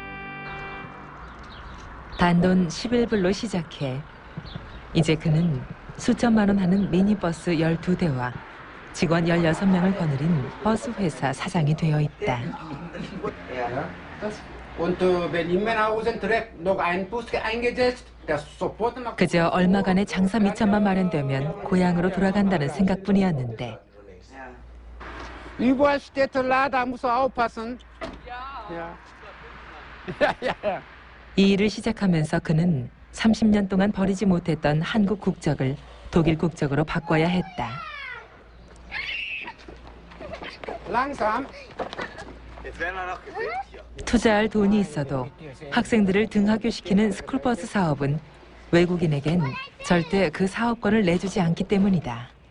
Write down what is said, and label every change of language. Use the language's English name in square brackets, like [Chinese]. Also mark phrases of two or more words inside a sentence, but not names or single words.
[Korean] 단돈 11불로 시작해 이제 그는 수천만 원 하는 미니버스 12대와 직원 16명을 거느린 버스 회사 사장이 되어 있다. 그저 얼마간의 장사 미천만 마련되면 고향으로 돌아간다는 생각뿐이었는데 [German] Überall steht da, da musst du aufpassen. [Korean] 이 일을 시작하면서 그는 30년 동안 버리지 못했던 한국 국적을 독일 국적으로 바꿔야 했다. [German] Langsam. [Korean] 투자할 돈이 있어도 학생들을 등하교시키는 스쿨버스 사업은 외국인에겐 절대 그 사업권을 내주지 않기 때문이다.